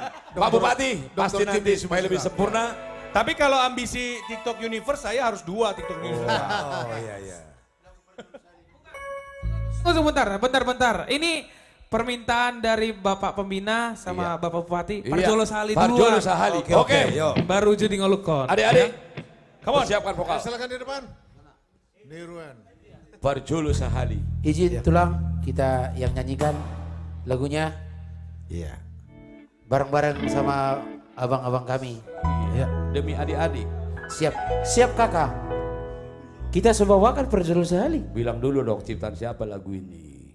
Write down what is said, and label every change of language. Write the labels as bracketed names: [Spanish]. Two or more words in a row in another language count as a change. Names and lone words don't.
[Indonesian] Pak Bupati, pasti nanti supaya lebih sempurna. Tapi kalau ambisi TikTok Universe, saya harus 2 TikTok Universe. Oh iya. Tunggu bentar. Ini permintaan dari Bapak Pembina sama Bapak Bupati. Parjolo Sahali duluan. Parjolo Sahali. Oke. Baru Ujung Ngolukon. Adik-adik, kamu siapkan vokal. Silakan di depan. Nirwan. Parjolo Sahali. Izin tulang kita yang nyanyikan lagunya. Iya. Bareng-bareng sama abang-abang kami. Iya. Demi adik-adik. Siap kakak. Kita sebawakan Parjolo Sahali. Bilang dulu dong ciptaan siapa lagu ini.